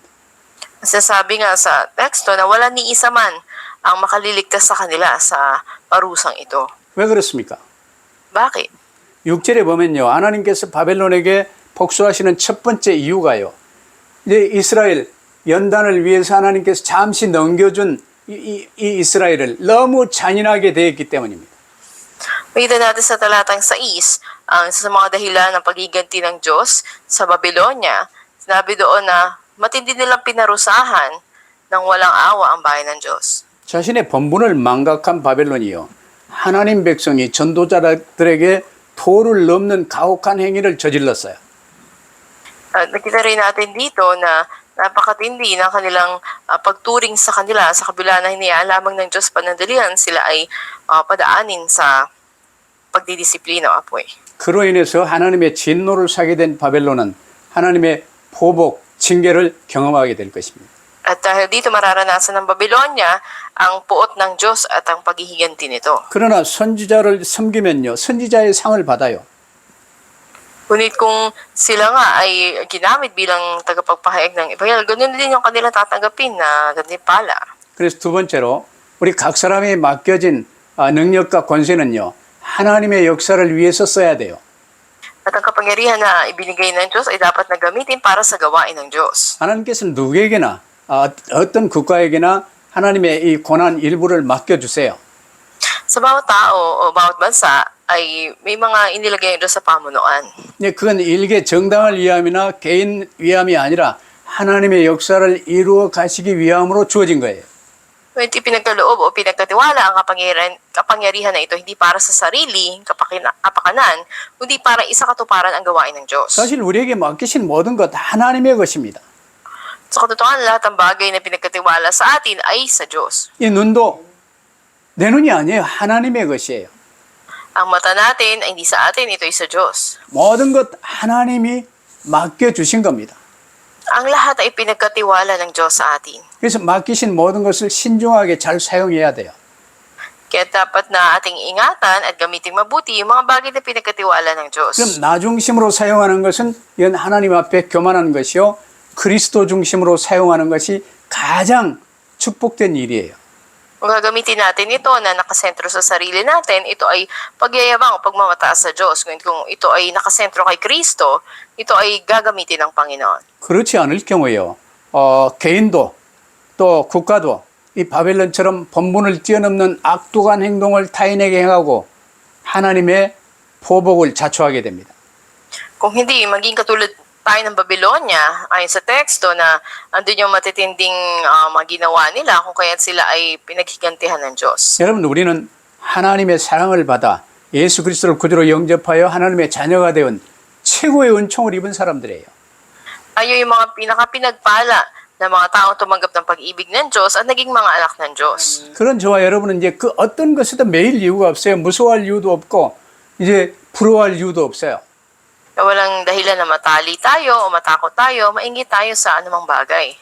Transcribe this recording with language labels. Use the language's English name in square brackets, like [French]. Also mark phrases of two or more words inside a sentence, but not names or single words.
[Filipino] Sasabi nga sa teksto na wala ni isa man ang makaliligtas sa kanila sa parusang ito. [Korean] 왜 그렇습니까? [Filipino] Bakit? [Korean] 6절에 보면요, 하나님께서 바벨론에게 복수하시는 첫 번째 이유가요, 이제 이스라엘 연단을 위해서 하나님께서 잠시 넘겨준 이 이스라엘을 너무 잔인하게 대했기 때문입니다. [Filipino] Makita natin sa talatang 6, ang isa sa mga dahilan ng pagiganti ng Diyos sa Babylonia, sinabi doon na matindi nilang pinarusahan ng walang awa ang bayan ng Diyos. [Korean] 자신의 본분을 망각한 바벨론이요, 하나님 백성이 전도자들에게 도를 넘는 가혹한 행위를 저질렀어요. [Filipino] At nakita rin natin dito na napakatindi ng kanilang pagturing sa kanila sa kabila na hinayaan lamang ng Diyos panandalian, sila ay padaanin sa pagdidisiplina o apoy. [Korean] 그로 인해서 하나님의 진노를 사게 된 바벨론은 하나님의 보복, 징계를 경험하게 될 것입니다. [Filipino] At dahil dito mararanasan ng Babylonia ang puot ng Diyos at ang paghihiganti nito. [Korean] 그러나 선지자를 섬기면요, 선지자의 상을 받아요. [Filipino] Ngunit kung sila nga ay ginamit bilang tagapagpahayag ng Ebanghelyo, ganun din yung kanilang tatanggapin na ganipala. [Korean] 그래서 두 번째로 우리 각 사람이 맡겨진 능력과 권세는요, 하나님의 역사를 위해서 써야 돼요. [Filipino] At ang kapangyarihan na ibinigay ng Diyos ay dapat na gamitin para sa gawain ng Diyos. [Korean] 하나님께서는 누구에게나 어떤 국가에게나 하나님의 이 고난 일부를 맡겨주세요. [Filipino] Sa bawat tao o bawat bansa ay may mga inilagay ng Diyos sa pamunuan. [Korean] 네, 그건 일개 정당을 위함이나 개인 위함이 아니라 하나님의 역사를 이루어 가시기 위함으로 주어진 거예요. [Filipino] Ngunit ipinagkaloob o pinagkatiwala ang kapangyarihan na ito hindi para sa sarili, kapakanan, kundi para isa katuparan ang gawain ng Diyos. [Korean] 사실 우리에게 맡기신 모든 것 하나님의 것입니다. [Filipino] Sa katotohanan, lahat ng bagay na pinagkatiwala sa atin ay sa Diyos. [Korean] 이 눈도 내 눈이 아니에요. 하나님의 것이에요. [Filipino] Ang mata natin ay hindi sa atin, ito ay sa Diyos. [Korean] 모든 것 하나님이 맡겨주신 겁니다. [Filipino] Ang lahat ay pinagkatiwala ng Diyos sa atin. [Korean] 그래서 맡기신 모든 것을 신중하게 잘 사용해야 돼요. [Filipino] Kaya dapat na ating ingatan at gamitin mabuti yung mga bagay na pinagkatiwala ng Diyos. [Korean] 그럼 나 중심으로 사용하는 것은 이건 하나님 앞에 교만한 것이요, 그리스도 중심으로 사용하는 것이 가장 축복된 일이에요. [Filipino] Kung gagamitin natin ito na nakasentro sa sarili natin, ito ay pagyayabang o pagmamataas sa Diyos. Kung ito ay nakasentro kay Kristo, ito ay gagamitin ng Panginoon. [Korean] 그렇지 않을 경우에요, 개인도 또 국가도 이 바벨론처럼 본분을 뛰어넘는 악독한 행동을 타인에게 행하고 하나님의 보복을 자초하게 됩니다. [Filipino] Kung hindi, maging katulad tayo ng Babylonia, ayon sa teksto na andun yung matitinding mga ginawa nila kung kaya't sila ay pinaghigantihan ng Diyos. [Korean] 여러분, 우리는 하나님의 사랑을 받아 예수 그리스도를 구주로 영접하여 하나님의 자녀가 되은 최고의 은총을 입은 사람들이에요. [Filipino] Tayo yung mga pinagpala na mga taong tumanggap ng pag-ibig ng Diyos at naging mga anak ng Diyos. [Korean] 그런 저와 여러분은 이제 그 어떤 것에도 매일 이유가 없어요. 무서워할 이유도 없고 이제 부러워할 이유도 없어요. [Filipino] Na walang dahilan na matali tayo o matakot tayo, mainggit tayo sa anumang bagay.